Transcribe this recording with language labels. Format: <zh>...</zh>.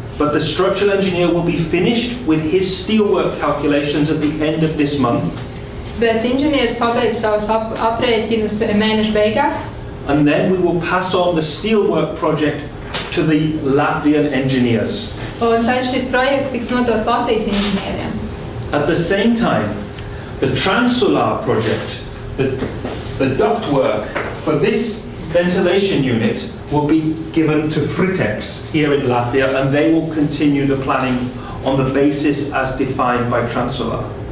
<en>But the structural engineer will be finished with his steelwork calculations at the end of this month.</en> <lv>Bet inženieris pabeidz savus aprēķinus mēneša beigās.</lv> <en>And then we will pass on the steelwork project to the Latvian engineers.</en> <lv>Un tad šis projekts tiks nodots Latvijas inženieriem.</lv> <en>At the same time, the Transolar project, the ductwork for this ventilation unit will be given to Fritex here in Latvia, and they will continue the planning on the basis as defined by Transolar.</en>